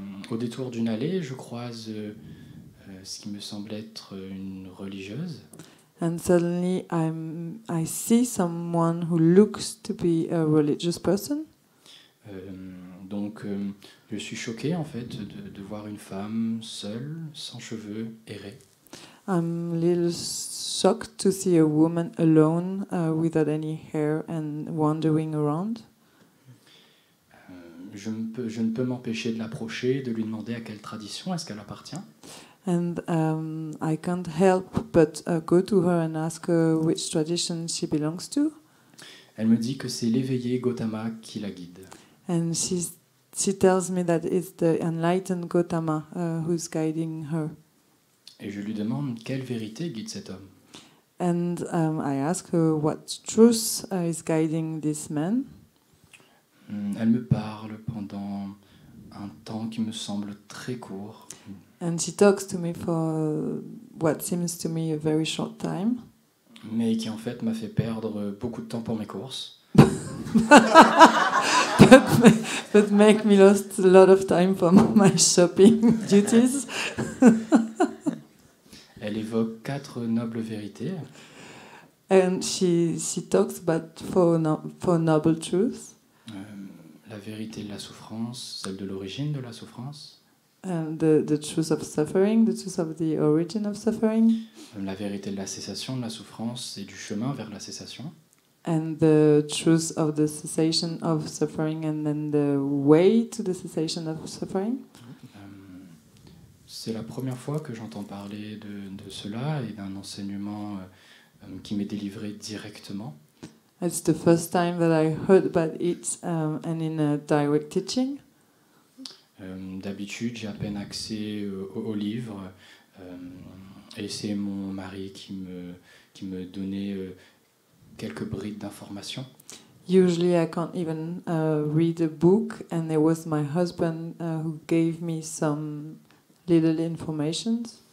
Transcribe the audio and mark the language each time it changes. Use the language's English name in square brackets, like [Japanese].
[French] Au détour d'une allée, je croise ce qui me semble être une religieuse. [English] And suddenly I see someone who looks to be a religious person. [French] Donc je suis choqué en fait de voir une femme seule, sans cheveux, errer. [English] I'm a little shocked to see a woman alone without any hair and wandering around. [French] Je ne peux m'empêcher de l'approcher, de lui demander à quelle tradition est-ce qu'elle appartient. [English] And I can't help but go to her and ask her which tradition she belongs to. [French] Elle me dit que c'est l'éveillé Gautama qui la guide. [English] And she tells me that it's the enlightened Gautama who's guiding her. [French] Et je lui demande quelle vérité guide cet homme. [English] And I ask her what truth is guiding this man. [French] Elle me parle pendant un temps qui me semble très court. [English] And she talks to me for what seems to me a very short time. [French] Mais qui en fait m'a fait perdre beaucoup de temps pour mes courses. [English] but make me lost a lot of time for my shopping duties. [French] Elle évoque 4 nobles vérités. [English] And she talks about four noble truths. [French] La vérité de la souffrance, celle de l'origine de la souffrance. [English] The truth of suffering, the truth of the origin of suffering. [French] La vérité de la cessation de la souffrance et du chemin vers la cessation. [English] And the truth of the cessation of suffering and then the way to the cessation of suffering. [French] C'est la première fois que j'entends parler de cela et d'un enseignement qui m'est délivré directement. [English] It's the first time that I heard about it and in a direct teaching. [French] D'habitude, j'ai à peine accès aux livres et c'est mon mari qui me donnait quelques brides d'informations. [English] Usually I can't even read a book, and it was my husband who gave me some little information.